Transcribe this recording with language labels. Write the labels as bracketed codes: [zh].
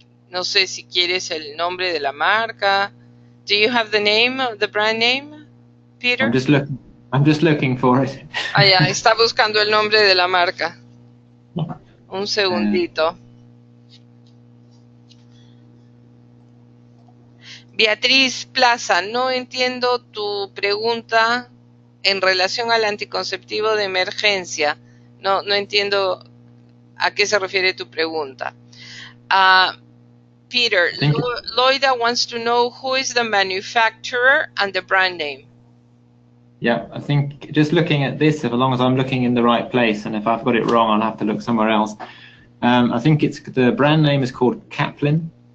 [es] No sé si quieres el nombre de la marca. [en] Do you have the name, the brand name, Peter? I'm just looking for it. [es] Ya, está buscando el nombre de la marca. Un segundito. Beatriz Plaza, no entiendo tu pregunta en relación al anticonceptivo de emergencia. No entiendo a qué se refiere tu pregunta. [en] Peter, Loida wants to know who is the manufacturer and the brand name. Yeah, I think just looking at this, as long as I'm looking in the right place, and if I've got it wrong, I'll have to look somewhere else. I think the brand name is called Caplin.